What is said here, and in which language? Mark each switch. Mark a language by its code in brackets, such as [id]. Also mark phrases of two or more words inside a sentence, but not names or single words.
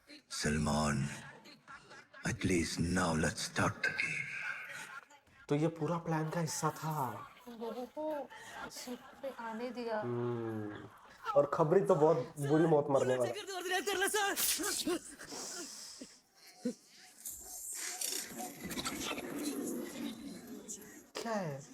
[en] Salman, at least now let's start the game. [hi] तो ये पूरा प्लान का हिस्सा था। लोगों को शिप पे आने दिया। और खबरी तो बहुत बुरी मौत मरने वाला। क्या है?